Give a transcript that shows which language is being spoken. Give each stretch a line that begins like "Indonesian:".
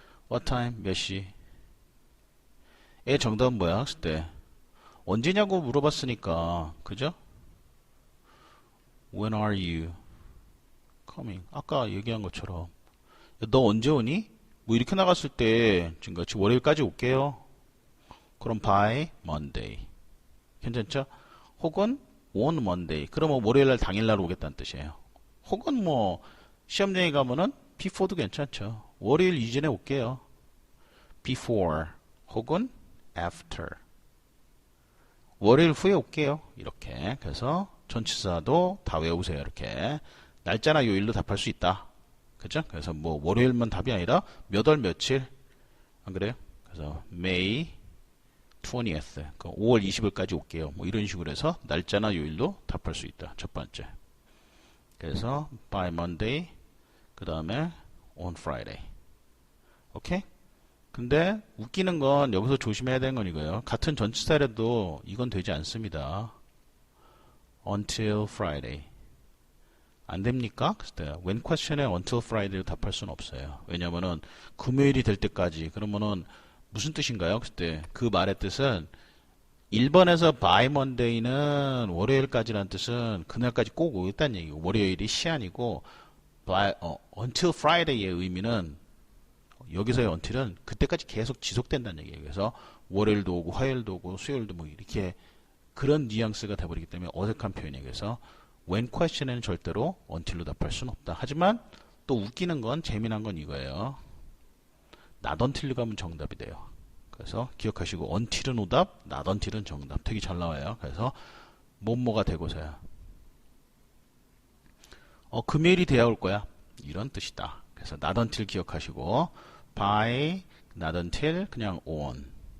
Korean: what time? 몇 시? 의 정답은 뭐야? 그때 언제냐고 물어봤으니까 그죠?
English: when are you coming?
Korean: 아까 얘기한 것처럼 너 언제 오니? 뭐 이렇게 나갔을 때 지금같이 월요일까지 올게요. 그럼 by Monday. 괜찮죠? 혹은 on Monday. 그러면 월요일날 당일날 오겠다는 뜻이에요. 혹은 뭐 시험장에 가면은 before도 괜찮죠. 월요일 이전에 올게요. before 혹은 after. 월요일 후에 올게요. 이렇게. 그래서 전치사도 다 외우세요. 이렇게. 날짜나 요일로 답할 수 있다. 그죠? 그래서 뭐 월요일만 답이 아니라 몇 월 며칠. 안 그래요? 그래서 May 20th. 5월 20일까지 올게요. 뭐 이런 식으로 해서 날짜나 요일로 답할 수 있다. 첫 번째. 그래서 by Monday, 그 다음에 on Friday. 오케이? 근데 웃기는 건 여기서 조심해야 되는 건 이거예요. 같은 전치사라도 이건 되지 않습니다. until Friday. 안 됩니까? 그때 when question에 until Friday로 답할 수는 없어요. 왜냐면은 금요일이 될 때까지. 그러면은 무슨 뜻인가요? 그때 그 말의 뜻은 1번에서 by Monday는 월요일까지라는 뜻은 그날까지 꼭 오겠다는 얘기고 월요일이 시한이고 until Friday의 의미는 여기서의 until은 그때까지 계속 지속된다는 얘기예요. 그래서 월요일도 오고 화요일도 오고 수요일도 뭐 이렇게 그런 뉘앙스가 돼버리기 때문에 어색한 표현이에요. 그래서 when question에는 절대로 until로 답할 수는 없다. 하지만 또 웃기는 건 재미난 건 이거예요. not until로 가면 정답이 돼요. 그래서 기억하시고 until은 오답, not until은 정답. 되게 잘 나와요. 그래서 뭐뭐가 되고서야 금요일이 돼야 올 거야. 이런 뜻이다. 그래서 not until 기억하시고 by, not until, 그냥 on.